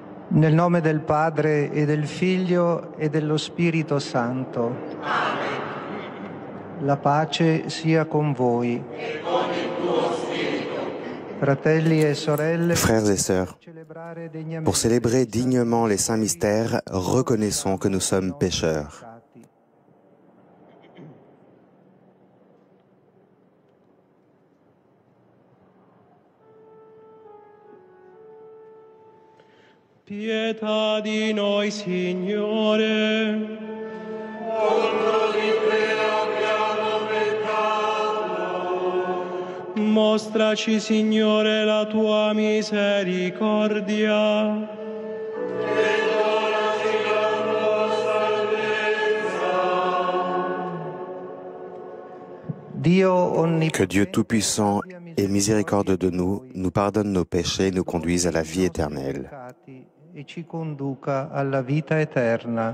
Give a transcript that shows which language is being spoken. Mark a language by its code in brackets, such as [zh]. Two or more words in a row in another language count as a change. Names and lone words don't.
[it] Nel nome del Padre e del Figlio e dello Spirito Santo. Amen. La pace sia con voi. E con il tuo spirito. Fratelli e sorelle, [fr] Frères et sœurs, pour célébrer dignement les saints mystères, reconnaissons que nous sommes pécheurs. [it] Pietà di noi, Signore. Contro di te abbiamo peccato. Mostraci, Signore, la tua misericordia. E donati la tua salvezza. [fr] Que Dieu Tout-Puissant et miséricordieux de nous pardonne nos péchés et nous conduise à la vie éternelle. [it] E ci conduca alla vita eterna.